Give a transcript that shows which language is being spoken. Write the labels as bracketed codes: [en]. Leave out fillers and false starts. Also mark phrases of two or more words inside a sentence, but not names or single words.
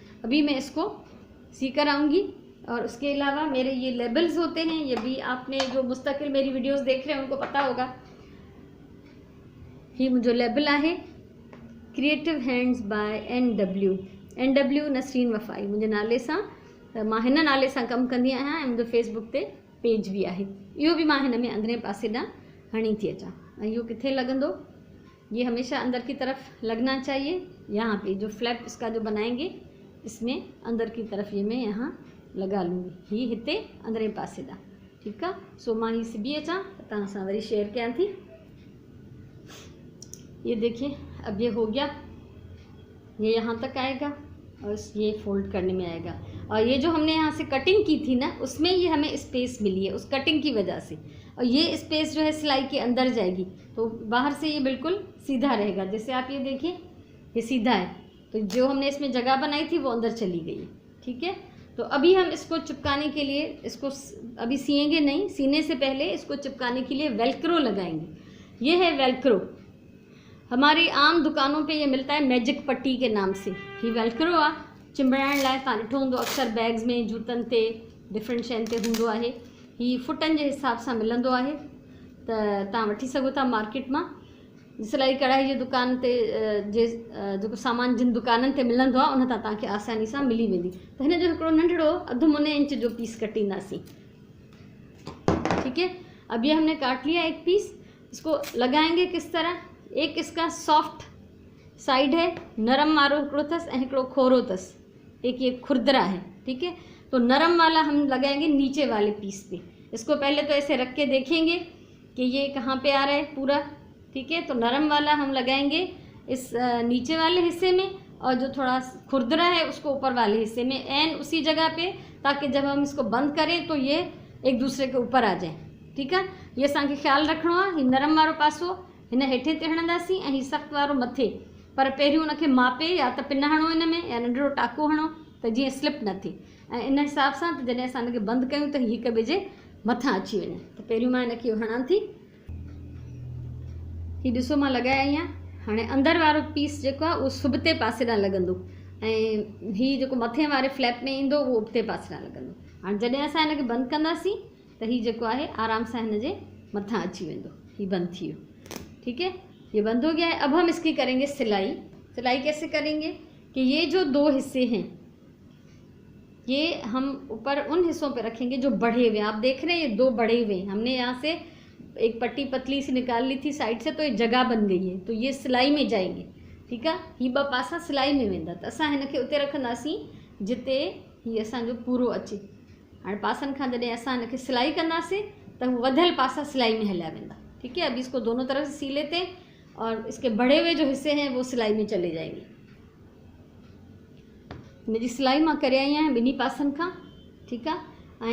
[hi] अभी मैं इसको सी कर आऊँगी। और उसके अलावा मेरे ये लेबल्स होते हैं, ये भी आपने जो मुस्तकिल मेरी वीडियोस देख रहे हैं उनको पता होगा। ये मुझे [sd] लेबल आहे क्रिएटिव हैंड्स बाय NW नसरीन वफ़ाई मुंहिंजे नाले सां। मां हिन नाले सां कमु कंदी आहियां ऐं मुंहिंजो फेसबुक ते पेज भी आहे। इहो भी मां हिन में अंदरे पासे ॾांहुं हणी थी अचां। ऐं इहो किथे लॻंदो, [hi] ये हमेशा अंदर की तरफ लगना चाहिए। यहाँ पे जो फ्लैप इसका जो बनाएंगे इसमें अंदर की तरफ ये मैं यहाँ लगा लूँगी। [sd] ही हिते अंदरे पासे ॾांहुं, ठीकु आहे। सो मां ही सिबी अचां त तव्हां सां वरी शेयर कयां थी। [hi] ये देखिए अब ये हो गया, ये यहाँ तक आएगा और ये फोल्ड करने में आएगा। और ये जो हमने यहाँ से कटिंग की थी ना, उसमें ये हमें स्पेस मिली है उस कटिंग की वजह से। और ये स्पेस जो है सिलाई के अंदर जाएगी, तो बाहर से ये बिल्कुल सीधा रहेगा। जैसे आप ये देखिए ये सीधा है, तो जो हमने इसमें जगह बनाई थी वो अंदर चली गई है, ठीक है। तो अभी हम इसको चिपकाने के लिए, इसको अभी सिएंगे नहीं, सीने से पहले इसको चिपकाने के लिए वेल्क्रो लगाएंगे। ये है वेल्क्रो, हमारी आम दुकानों पे ये मिलता है मैजिक पट्टी के नाम से। [sd] ही वेल्क्रो आ चिंबड़ाइण लाइ तव्हां ॾिठो हूंदो अक्सर बैग्स में, जूतनि ते, डिफरेंट शयुनि ते हूंदो आहे। ही फुटनि जे हिसाब सां मिलंदो आहे, त तव्हां वठी सघो था मार्केट मां। सिलाई कढ़ाई जी दुकान ते जेको सामान जिन दुकाननि ते मिलंदो आहे उन तां तव्हांखे आसानी सां मिली वेंदी। त हिन जो हिकिड़ो नंढड़ो 1/2 मुने इंच जो पीस कटींदासीं, ठीक है। [hi] अब ये हमने काट लिया एक पीस। इसको लगाएंगे किस तरह, एक इसका [en] soft side [hi] है, [sd] नरम वारो हिकिड़ो अथसि ऐं हिकिड़ो खोरो अथसि, [hi] एक ये खुरदरा है, ठीक है। तो नरम वाला हम लगाएंगे नीचे वाले पीस पे। इसको पहले तो ऐसे रख के देखेंगे कि ये कहाँ पे आ रहा है पूरा, ठीक है। तो नरम वाला हम लगाएंगे इस नीचे वाले हिस्से में, और जो थोड़ा खुरदरा है उसको ऊपर वाले हिस्से में, एन उसी जगह पे, ताकि जब हम इसको बंद करें तो ये एक दूसरे के ऊपर आ जाए, ठीक है। [sd] ये असांखे ख़्यालु रखिणो आहे। ही नरम वारो पासो हिन हेठे ते हणंदासीं ऐं ही सख़्तु वारो मथे। पर पहिरियों उनखे मापे, या त पिन हणो हिन में या नंढिड़ो टाको हणो त जीअं स्लिप न थिए। ऐं इन हिसाब सां त जॾहिं असां हिनखे बंदि कयूं त हिक ॿिए जे मथां अची वञे। त पहिरियों मां हिनखे हणां थी। ही ॾिसो मां लॻाए आई आहियां। हाणे अंदरि वारो पीस जेको आहे उहो सुबिते पासे ॾांहुं लॻंदो, ऐं ही जेको मथे वारे फ्लैप में ईंदो उहो उबते पासे ॾांहुं लॻंदो। हाणे जॾहिं असां हिनखे बंदि कंदासीं त ही जेको आहे आराम सां हिन जे मथां अची वेंदो। ही बंदि थी वियो, [hi] ठीक है। ये बंद हो गया है। अब हम इसकी करेंगे सिलाई। सिलाई कैसे करेंगे कि ये जो 2 हिस्से हैं ये हम ऊपर उन हिस्सों पे रखेंगे जो बढ़े हुए हैं। आप देख रहे हैं ये 2 बढ़े हुए हैं। हमने यहाँ से एक पट्टी पतली सी निकाल ली थी साइड से, तो ये जगह बन गई है, तो ये सिलाई में जाएंगे, ठीक है। [sd] ही 2 पासा सिलाई में वेंदा। त असां हिनखे उते रखंदासीं जिते ही असांजो पूरो अचे। हाणे पासनि खां जॾहिं असां हिनखे सिलाई कंदासीं त हू वधियल पासा सिलाई में हलिया वेंदा, [hi] ठीक है। अभी इसको दोनों तरफ से सी लेते हैं और इसके बढ़े हुए जो हिस्से हैं वो सिलाई में चले जाएंगे। [sd] हिनजी सिलाई मां करे आई आहियां 2 पासनि खां, ठीकु आहे।